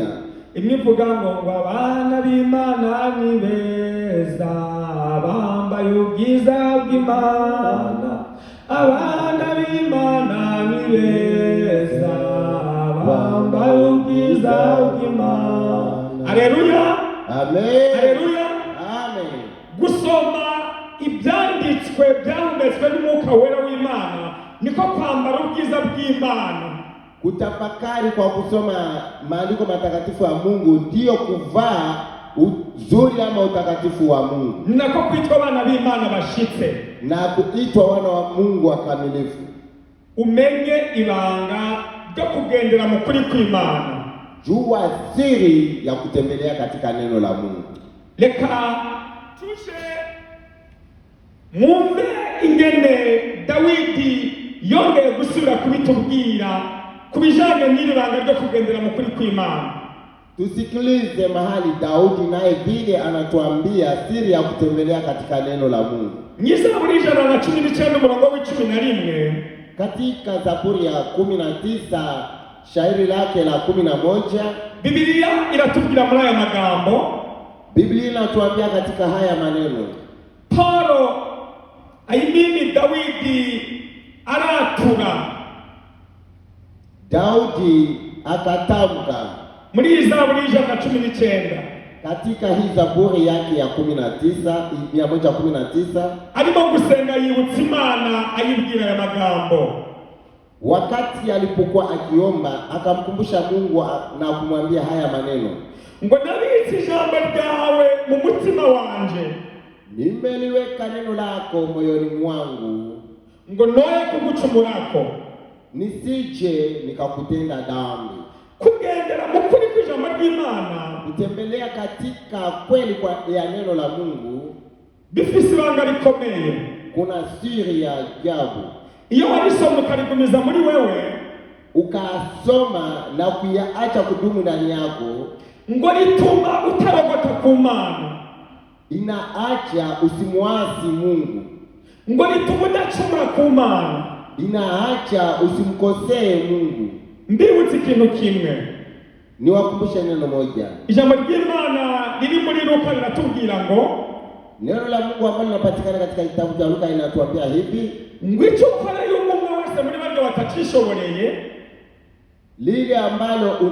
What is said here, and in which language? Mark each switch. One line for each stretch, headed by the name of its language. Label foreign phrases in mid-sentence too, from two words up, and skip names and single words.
Rundi: Imivuga ngo abana b'Imana ni beza, bambaye ubwiza bw'Imana. Abana b'Imana ni beza, bambaye ubwiza bw'Imana. Haleluya. Amen. Haleluya. Amen. Gusoma ibyanditswe byahumetswe n'umwuka wera w'Imana niko kwambara ubwiza bw'Imana.
Swahili: Kutafakari kwa kusoma maandiko matakatifu ya Mungu ndio kuvaa uzuri ama utakatifu wa Mungu.
Rundi: Nako kuitwa abana b'Imana bashitse,
Swahili: na kuitwa wana wa Mungu wakamilifu.
Rundi: Umenye ibanga ryo kugendera mu kuri kw'Imana.
Swahili: Jua siri ya kutembelea katika neno la Mungu.
Rundi: Reka tuje mwumve ingene Dawidi yongeye gusubira kubitubwira kubijanye n'iri banga ryo kugendera mu kuri kw'Imana.
Swahili: Tusikilize mahali Daudi naye vile anatuambia siri ya kutembelea katika neno la Mungu.
Rundi: Zaburi 119 umurongo w'11,
Swahili: katika Zaburi ya 19 shairi lake la 11,
Rundi: Biblia inatubwira muri aya magambo.
Swahili: Biblia inatuambia katika haya maneno,
Rundi: Paulo aimini Dawidi aratura.
Swahili: Daudi akatamka
Rundi: muri Zaburi 119,
Swahili: katika hii Zaburi yake ya 119
Rundi: arimo gusenga yibutsa Imana ayibwira aya magambo.
Swahili: Wakati alipokuwa akiomba akamkumbusha Mungu na kumwambia haya maneno,
Rundi: ngo nabitse ijambo ryawe mu mutima wanje,
Swahili: nimeliweka neno lako moyoni mwangu,
Rundi: ngo noye kugucumurako,
Swahili: nisije nikakutenda dhambi.
Rundi: Kugendera mu kuri kw'ijambo ry'Imana,
Swahili: kutembelea katika kweli ya neno la Mungu,
Rundi: bifise ibanga rikomeye.
Swahili: Kuna siri ya ajabu.
Rundi: Iyo warisoma ukarigumiza muri wewe,
Swahili: ukasoma na kuyaacha kudumu ndani yako,
Rundi: ngo lituma utarogota ku Mana,
Swahili: inaacha usimwasi Mungu.
Rundi: Ngo lituma udacumura ku Mana,
Swahili: inaacha usimkosee Mungu.
Rundi: Mbibutse ikintu kimwe,
Swahili: niwakumbushe neno moja.
Rundi: Ijambo ry'Imana riri muri Luka linatubwira ngo,
Swahili: neno la Mungu ambalo linapatikana katika kitabu cha Luka linatuambia hivi,
Rundi: ngo icyo ukora y'umuntu wese muri baryo batacishoboreye,
Swahili: lile ambalo